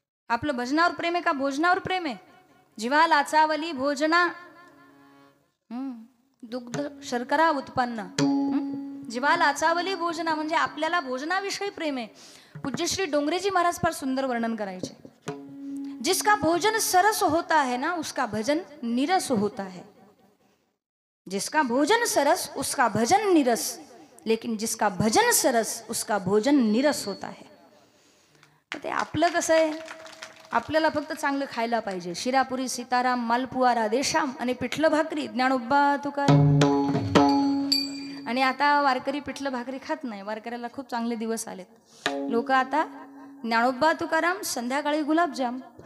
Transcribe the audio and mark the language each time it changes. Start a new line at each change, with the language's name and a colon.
Marathi: आपलं भजनावर प्रेम आहे का भोजनावर प्रेम आहे? जीवा लाचावली भोजना दुग्ध शर्करा उत्पन्न. जीवा लाचावली भोजना म्हणजे आपल्याला भोजनाविषयी प्रेम आहे. पूज्यश्री डोंगरेजी महाराज फार सुंदर वर्णन करायचे.
Hindi: जिसका भोजन सरस होता है ना उसका भजन निरस होता है. जिसका भोजन सरस उसका भजन निरस, लेकिन जिसका भजन सरस उसका भोजन निरस होता है.
Marathi: ते आपलं कसं आहे, आपल्याला फक्त चांगलं खायला पाहिजे. शिरापुरी, सीताराम, मालपुआ, राधेश्याम आणि पिठलं भाकरी, ज्ञानोबा तुकाराम. आणि आता वारकरी पिठलं भाकरी खात नाही. वारकऱ्याला खूप चांगले दिवस आलेत. लोक आता ज्ञानोबा तुकाराम, संध्याकाळी गुलाबजाम.